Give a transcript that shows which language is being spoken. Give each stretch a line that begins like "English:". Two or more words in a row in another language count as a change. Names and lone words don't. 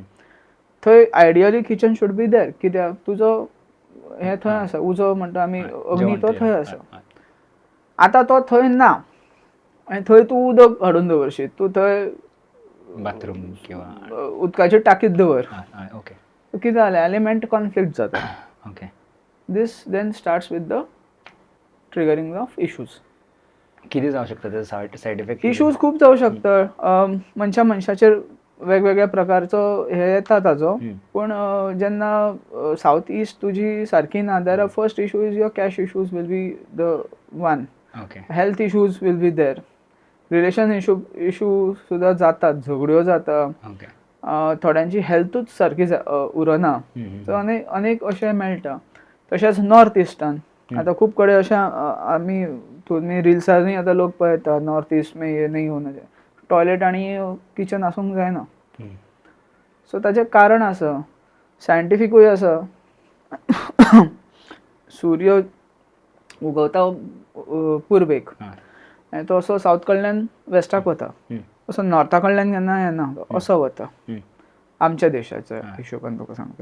Konkani: थंय
English: ideally kitchen should be there,
Konkani: कित्याक तुजो हें थंय आसा, उजो म्हणटा आमी अग्नी तो थंय आसा. आतां तो थंय ना आनी थंय तूं उदक हाडून दवरशी, तूं थंय बाथरूम किंवा उदकाची टाकीत दवर, कितें जालें
English: element conflict
Konkani: जाता.
English: This then starts with the triggering of issues.
Konkani: कितें जावं शकता त्याचा सायड इफेक्ट? इश्यूज खूब जावं शकता. मनशाचेर वेगवेगळ्या प्रकारचो हे येता ताजो. पूण जेन्ना सावथ ईस्ट तुजी सारकी ना,
English: there are first issue is your cash issues will be the one. Health issues will be there. relation issue
Konkani: सुद्दां जातात, झगड्यो जाता, थोड्यांची हेल्थूच सारकी उरना. सो अनेक अशें मेळटा. तशेंच नॉर्थ इस्टान आतां खूब कडेन अशें आमी तुमी रिल्सांनी आतां लोक पळयता,
Hindi: नॉर्थ ईस्ट में ये नहीं होना चाहिए,
Konkani: टॉयलेट आनी किचन आसूंक जायना. सो ताचें कारण आसा, सायंटिफिकूय आसा. सूर्य उगवता पुर्वेक आनी तो असो सावथ कडल्यान वेस्टाक वता, असो नॉर्था कडल्यान केन्ना येना, असो वता आमच्या देशाच्या हिशोबान तुका सांगता.